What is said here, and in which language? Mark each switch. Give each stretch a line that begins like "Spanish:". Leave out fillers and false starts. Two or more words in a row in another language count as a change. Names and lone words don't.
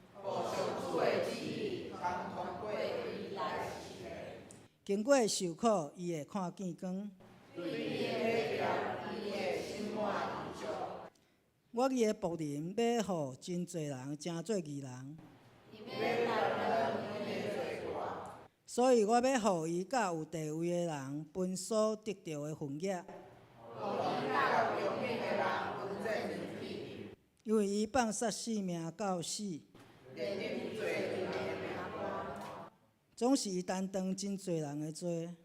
Min Nan Chinese: 经过受苦，伊会看见光。我伊的仆人要互真侪人成做义人，所以我要互伊甲有地位的人分所得到的份额。因为伊放杀性命到死，总是伊担当真侪人的罪。